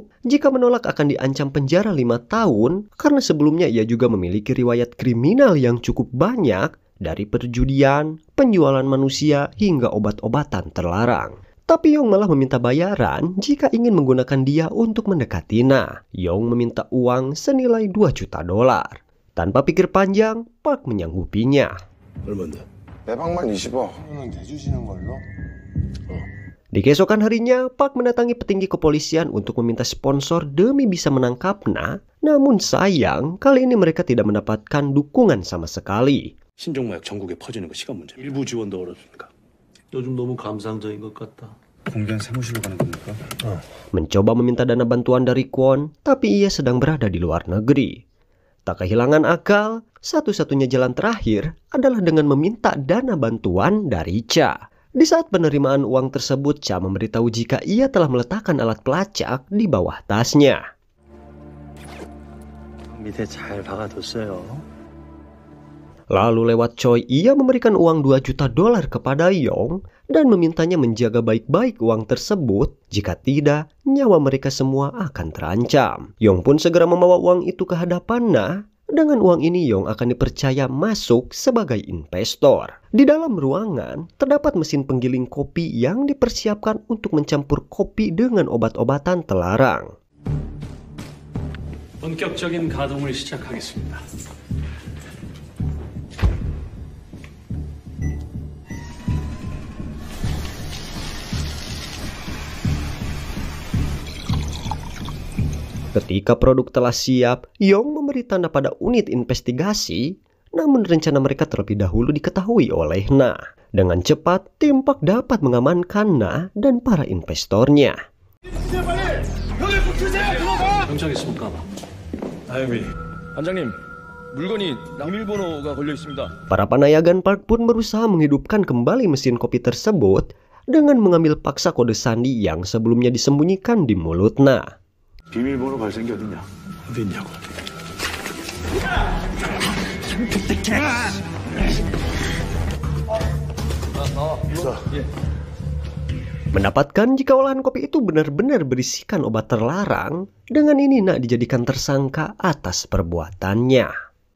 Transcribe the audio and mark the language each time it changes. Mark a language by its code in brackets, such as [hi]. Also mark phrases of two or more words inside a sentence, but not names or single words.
[id] Jika menolak akan diancam penjara 5 tahun karena sebelumnya ia juga memiliki riwayat kriminal yang cukup banyak dari perjudian, penjualan manusia hingga obat-obatan terlarang. Tapi Yong malah meminta bayaran jika ingin menggunakan dia untuk mendekati Na. Yong meminta uang senilai $2 juta. Tanpa pikir panjang, Park menyanggupinya. [ko] 얼마인데? 매방만 20억. 그러면 내주시는 걸로? [id] Di keesokan harinya, Park mendatangi petinggi kepolisian untuk meminta sponsor demi bisa menangkap Na. Namun sayang, kali ini mereka tidak mendapatkan dukungan sama sekali. [ko] 신종마약 전국에 퍼지는 거 시간 문제. 일부 지원도 어렵습니까? 요즘 너무 감상적인 것 같다. 공변 사무실로 가는 겁니까? [id] Mencoba meminta dana bantuan dari Kwon, tapi ia sedang berada di luar negeri. Tak kehilangan akal, satu-satunya jalan terakhir adalah dengan meminta dana bantuan dari Cha. Di saat penerimaan uang tersebut, Cha memberitahu jika ia telah meletakkan alat pelacak di bawah tasnya. [ko] 밑에 잘 박아뒀어요. [id] Lalu lewat Choi, ia memberikan uang $2 juta kepada Yong dan memintanya menjaga baik-baik uang tersebut. Jika tidak, nyawa mereka semua akan terancam. Yong pun segera membawa uang itu ke hadapan Na. Dengan uang ini Yong akan dipercaya masuk sebagai investor. Di dalam ruangan terdapat mesin penggiling kopi yang dipersiapkan untuk mencampur kopi dengan obat-obatan terlarang. [ko] 본격적인 가동을 시작하겠습니다. [id] Ketika produk telah siap, Yong memberi tanda pada unit investigasi, namun rencana mereka terlebih dahulu diketahui oleh Na. Dengan cepat, tim Park dapat mengamankan Na dan para investornya. [ko] 경찰 있습니까? 다행히 반장님, 물건이 비밀번호가 걸려 있습니다. [id] Para panayagan Park pun berusaha menghidupkan kembali mesin kopi tersebut dengan mengambil paksa kode sandi yang sebelumnya disembunyikan di mulut Na. [ko] 비밀번호 발생기 어딨냐? 어디 있냐고. [id] Mendapatkan jika olahan kopi itu benar-benar berisikan obat terlarang, dengan ini Na dijadikan tersangka atas perbuatannya.